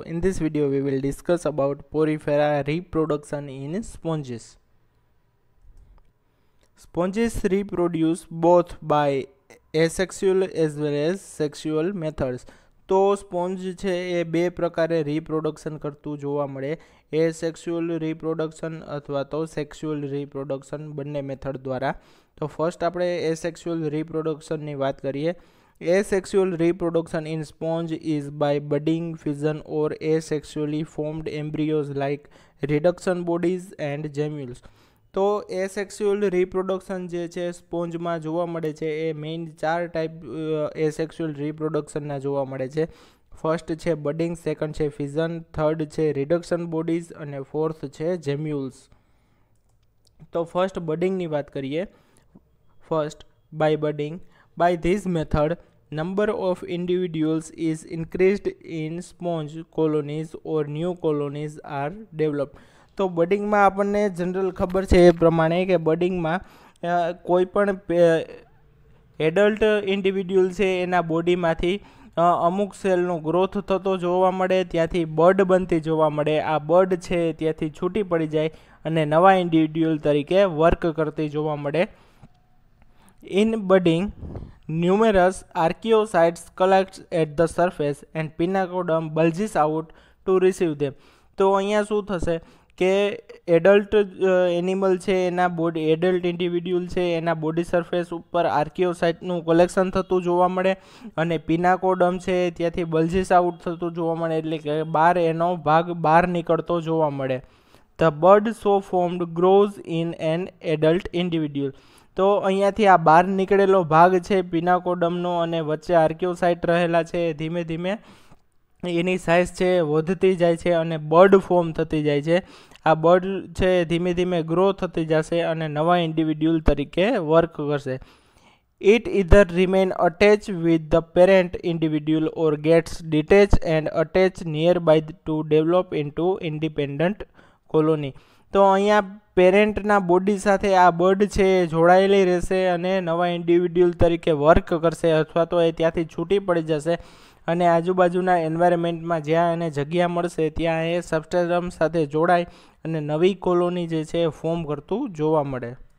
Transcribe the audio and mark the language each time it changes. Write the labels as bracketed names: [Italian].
[English] In this video we will discuss about porifera reproduction in sponges. Sponges reproduce both by asexual as well as sexual methods. [Gujarati] તો sponge છે એ બે પ્રકારે reproduction કરતું જોવા મળે, એસેક્સ્યુઅલ reproduction અથવા તો સેક્સ્યુઅલ રિપ્રોડક્શન બંને મેથડ દ્વારા. તો ફર્સ્ટ આપણે એસેક્સ્યુઅલ રિપ્રોડક્શનની વાત કરીએ. [English] Asexual reproduction in sponge is by budding, fission or asexually formed embryos like reduction bodies and gemmules. [Gujarati] તો એસેક્સ્યુઅલ રિપ્રોડક્શન જે છે સ્પોન્જમાં જોવા મળે છે એ મેઇન ચાર ટાઈપ એસેક્સ્યુઅલ રિપ્રોડક્શનના જોવા મળે છે. ફર્સ્ટ છે બડિંગ, સેકન્ડ છે ફિઝન, થર્ડ છે રિડક્શન બોડીઝ અને ફોર્થ છે જેમ્યુલ્સ. તો ફર્સ્ટ બડિંગની વાત કરીએ. First by બડિંગ. [English] By this method, number of individuals is increased in sponge colonies or new colonies are developed. [Gujarati] તો બડિંગમાં આપણને જનરલ ખબર છે એ પ્રમાણે કે બડિંગમાં કોઈ પણ એડલ્ટ ઇન્ડિવિડ્યુઅલ છે એના બોડીમાંથી અમુક સેલનો ગ્રોથ થતો જોવા મળે, ત્યાંથી બર્ડ બનતી જોવા મળે. આ બર્ડ છે ત્યાંથી છૂટી પડી જાય અને નવા ઇન્ડિવિડ્યુઅલ તરીકે વર્ક કરતી જોવા મળે. [English] In budding, numerous archaeocytes collect at the surface and pinnacoderm bulges out to receive them. [Gujarati] તો અહીંયા શું થશે કે એડલ્ટ એનિમલ છે એના બોડી, એડલ્ટ ઇન્ડિવિડ્યુઅલ છે એના બોડી સરફેસ ઉપર આર્કિયોસાઇટનું કલેક્શન થતું જોવા મળે અને પિનાકોડમ છે ત્યાંથી બલ્જીસ આઉટ થતું જોવા મળે, એટલે કે બહાર એનો ભાગ બહાર નીકળતો જોવા મળે. [English] The bud so formed grows in an adult individual. [Gujarati] તો અહીંયાથી આ બહાર નીકળેલો ભાગ છે પિનાકોડમનો અને વચ્ચે આર્કિયોસાઇટ રહેલા છે, ધીમે ધીમે એની સાઇઝ છે વધતી જાય છે અને બર્ડ ફોર્મ થતી જાય છે. આ બર્ડ છે ધીમે ધીમે ગ્રો થતી જશે અને નવા ઇન્ડિવિડ્યુઅલ તરીકે વર્ક કરશે. [English] It either remain attached with the parent individual or gets detached and attached nearby to develop into independent colony. [Gujarati] તો અહીંયા પેરેન્ટના બોડી સાથે આ બર્ડ છે જોડાયેલી રહેશે અને નવા ઇન્ડિવિડ્યુઅલ તરીકે વર્ક કરશે અથવા તો એ ત્યાંથી છૂટી પડી જશે અને આજુબાજુના એન્વાયરમેન્ટમાં જ્યાં એને જગ્યા મળશે ત્યાં એ સબસ્ટ્રેટમ સાથે જોડાય અને નવી કોલોની જે છે એ ફોર્મ કરતું જોવા મળે.